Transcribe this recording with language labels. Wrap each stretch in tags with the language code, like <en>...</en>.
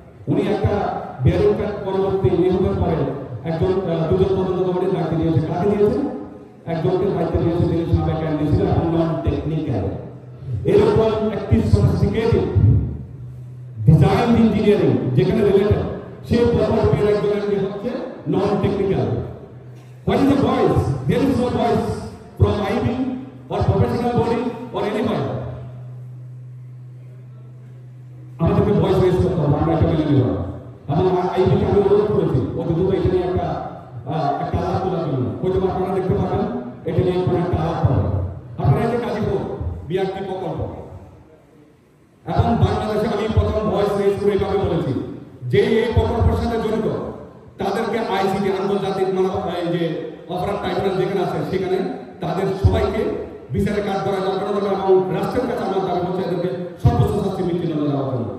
<bn>উনি একটা বিয়ারিং পরবর্তী নিয়োগের পরে দুজন তদন্ত কমিটির দায়িত্ব দিয়েছে। কাকে দিয়েছে? একজনকে দায়িত্ব দিয়েছে যিনি সাবেক এমডি ছিলেন এবং নন টেকনিক্যাল। এরকম একটি সফিস্টিকেটেড ডিজাইন ইঞ্জিনিয়ারিং যেখানে রিলেটেড, সেই পরবর্তী একজনের হচ্ছে non technical.</bn> <en>What is the voice? There is no voice from IB or professional body or anybody.</en> <bn>আমাদেরকে ভয়েস রেজ করতে হবে, আমরা এটা মেনে নিব। এবং আইবিকে আমি অনুরোধ করেছি অতি দ্রুত এটা নিয়ে একটা আলাপ তোলার জন্য। হয়তো আপনারা দেখতে পাবেন এটা নিয়ে কোনো একটা আলাপ হবে। আপনারা যে গাজীপুর বিআরটি প্রকল্প এবং বাংলাদেশে আমি প্রথম ভয়েস রেজ করে এভাবে বলেছি যে এই প্রকল্পের সাথে জড়িত তাদেরকে আইসিটি আন্তর্জাতিক যে অপরাধ ট্রাইব্যুনাল যেখানে আছে সেখানে তাদের সবাইকে বিচারে কাজ করা দরকার এবং রাষ্ট্রের কাছে আমার দাবি হচ্ছে এদেরকে সর্বোচ্চ শাস্তি মৃত্যুদণ্ড দেওয়ার জন্য।</bn>